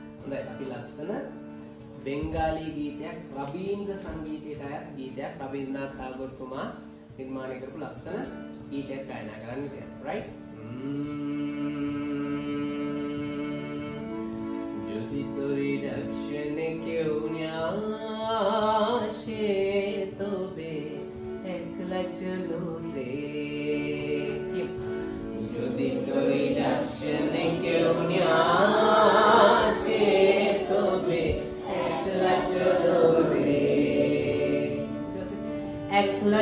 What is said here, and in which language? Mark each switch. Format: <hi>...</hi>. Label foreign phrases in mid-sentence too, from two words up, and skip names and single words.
<si>අපි ලස්සන බෙන්ගාලි ගීතයක් රබීන්ද්‍ර සංගීතයට අයත් ගීතයක් රබීන්ද්‍රනාත් tagore තුමා නිර්මාණය කරපු ලස්සන ගීතයක් ගායනා කරන්න කියලා.</si> <en>right?</en> <bn>যদি তোরি দর্শনে কেউ না আসে তবে একলা চলো রে যদি তোরি দর্শনে কেউ না আসে তবে একলা চলো রে একলা</bn>